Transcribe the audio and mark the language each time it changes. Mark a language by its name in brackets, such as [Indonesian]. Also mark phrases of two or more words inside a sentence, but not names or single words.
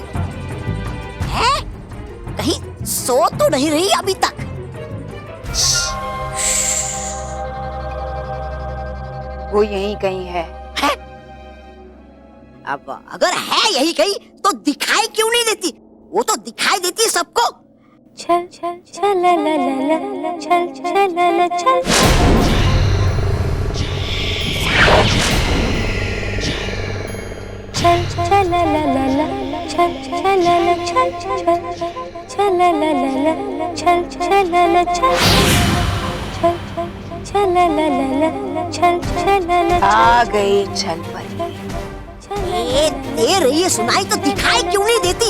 [Hindi] है कहीं सो तो नहीं रही अभी तक? वो यहीं कहीं है। अब अगर है यही कहीं तो दिखाई क्यों नहीं देती? वो तो दिखाई देती है सबको। छल छल छल ला ला ला, छल छल ला ला छल। छल छल ला ला ला, छल छल ला ला छल छल छल ला ला ला, छल छल ला ला छल छल छल ला ला, छल छल ला ला। आ गई छल परी। ये दे रही है सुनाई तो दिखाई क्यों नहीं देती?